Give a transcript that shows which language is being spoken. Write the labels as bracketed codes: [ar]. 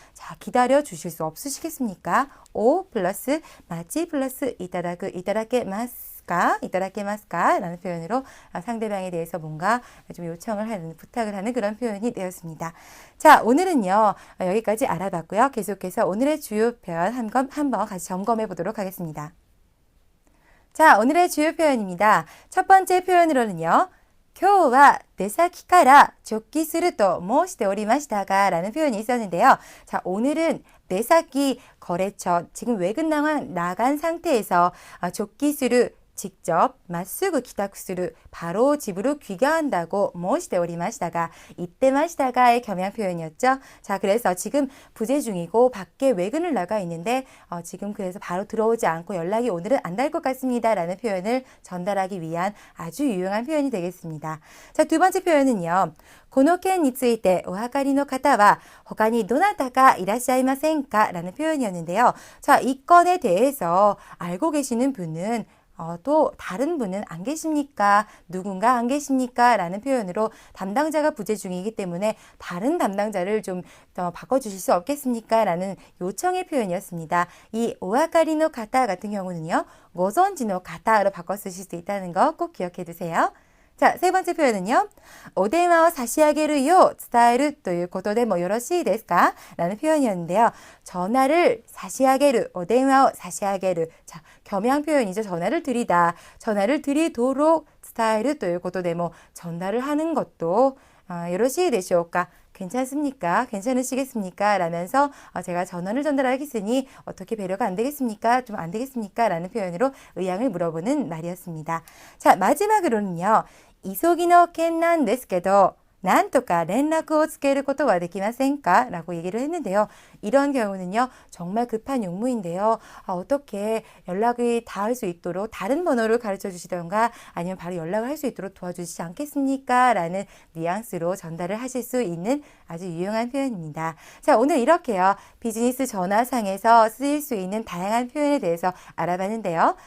[ko] 자, 기다려 주실 수 없으시겠습니까? 오 플러스 마치 플러스 이타다케마스 이따라케마스까? 라는 표현으로 상대방에 대해서 뭔가 좀 요청을 하는, 부탁을 하는 그런 표현이 되었습니다. 자, 오늘은요, 여기까지 알아봤고요. 계속해서 오늘의 주요 표현 한번 같이 점검해 보도록 하겠습니다. 자, 오늘의 주요 표현입니다. 첫 번째 표현으로는요, [ja] 今日は出先から直帰すると申しておりましたが [ko] 라는 표현이 있었는데요. 자, 오늘은 내사기 거래처 지금 외근 나간 상태에서 [ja] 直帰する [ko] 직접 [ja] まっすぐ帰宅する [ko] 바로 집으로 귀가한다고 [ja] 申しておりましたが [ko] 이때 마시다가의 겸양 표현이었죠. 자, 그래서 지금 부재 중이고 밖에 외근을 나가 있는데 지금 그래서 바로 들어오지 않고 연락이 오늘은 안 될 것 같습니다 라는 표현을 전달하기 위한 아주 유용한 표현이 되겠습니다. 자, 두 번째 표현은요. [ja] この件についてお分かりの方は他にどなたかいらっしゃいませんか? [ko] 라는 표현이었는데요. 자, 이 건에 대해서 알고 계시는 분은 또 다른 분은 안 계십니까? 누군가 안 계십니까? 라는 표현으로 담당자가 부재 중이기 때문에 다른 담당자를 좀 바꿔주실 수 없겠습니까? 라는 요청의 표현이었습니다. 이 오아카리노 가타 같은 경우는요. 고선지노 가타로 바꿔 쓰실 수 있다는 거 꼭 기억해 두세요. 자, 세 번째 표현은요. [ja] お電話を差し上げるよう伝えるということでもよろしいですか? [ko] 라는 표현이었는데요. 전화를 [ja] 差し上げる, お電話を差し上げる. [ko] 자, 겸양 표현이죠. 전화를 드리다. 전화를 드리도록 [ja] 伝えるということでも [ko] 전달을 하는 것도 [ja] よろしいでしょうか? [ko] 괜찮습니까? 괜찮으시겠습니까? 라면서 제가 전원을 전달하겠으니 어떻게 배려가 안 되겠습니까? 좀 안 되겠습니까? 라는 표현으로 의향을 물어보는 말이었습니다. 자, 마지막으로는요. [ja] 急ぎの件なんですけどなんとか連絡をつけることはできませんか? [ko] 라고 얘기를 했는데요. 이런 경우는요. 정말 급한 용무인데요. 어떻게 연락이 닿을 수 있도록 다른 번호를 가르쳐 주시던가 아니면 바로 연락을 할 수 있도록 도와주시지 않겠습니까? 라는 뉘앙스로 전달을 하실 수 있는 아주 유용한 표현입니다. 자, 오늘 이렇게요. 비즈니스 전화상에서 쓰일 수 있는 다양한 표현에 대해서 알아봤는데요.